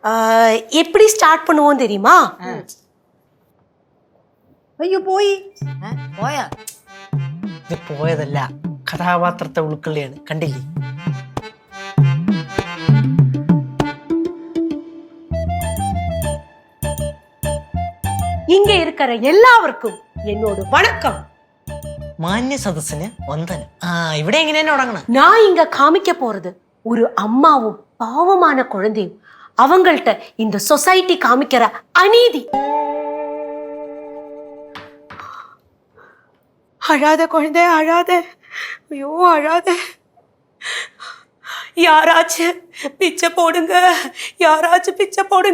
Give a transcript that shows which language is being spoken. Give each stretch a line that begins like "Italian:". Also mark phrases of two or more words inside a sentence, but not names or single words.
Tamil: எப்படி ஸ்டார்ட் பண்ணுவோம் தெரியுமா? ஐயோ போய்
Malayalam: പോയാ ഇത് പോയതല്ല, കഥാപാത്രത്തെ ഉൾക്കൊള്ളിയാണ്. കണ്ടില്ലേ?
Tamil: இங்க இருக்கிற எல்லாருக்கும் என்னோட வணக்கம்.
Malayalam: മാന്യ സദസ്സിന് വന്ദനം. ഇവിടെ എങ്ങനെ തന്നെ തുടങ്ങണം.
Tamil: நான் இங்க காமிக்க போறது ஒரு அம்மாவும் பாவமான குழந்தையும் அவங்கள்ட்ட இந்த சொசைட்டி காமிக்கிற அநீதி. அழாத குழந்தை அழாத, ஐயோ அழாத. யாராச்சும் பிச்சை போடுங்க, யாராச்சும் பிச்சை போடுங்க.